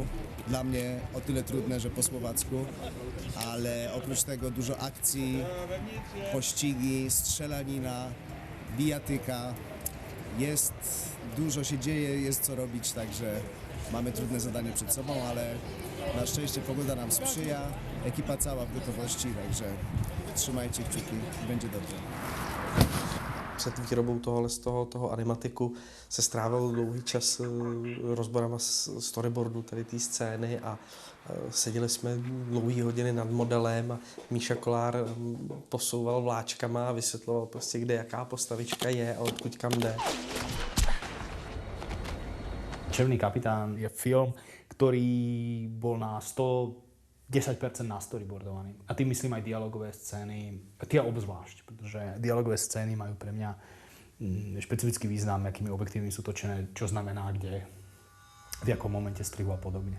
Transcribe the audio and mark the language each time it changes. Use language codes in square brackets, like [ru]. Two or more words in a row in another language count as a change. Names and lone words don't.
[pl] Dla mnie o tyle trudne, że po słowacku, ale oprócz tego dużo akcji, pościgi, strzelanina, bijatyka. Dużo się dzieje, jest co robić, także mamy trudne zadanie przed sobą, ale na szczęście pogoda nam sprzyja, ekipa cała w gotowości, także trzymajcie kciuki, będzie dobrze. [cs] Před výrobou toho animatiku se strávil dlouhý čas rozborama storyboardu, tedy té scény a seděli jsme dlouhé hodiny nad modelem a Míša Kolár posouval vláčkama a vysvětloval prostě, kde jaká postavička je a odkud kam jde. [sk] Červený kapitán je film, ktorý bol na 10% nastoryboardovaný. A tým myslím aj dialogové scény, tie obzvlášť, pretože dialogové scény majú pre mňa špecifický význam, akými objektívmi sú točené, čo znamená kde, v jakom momente strihu a podobne.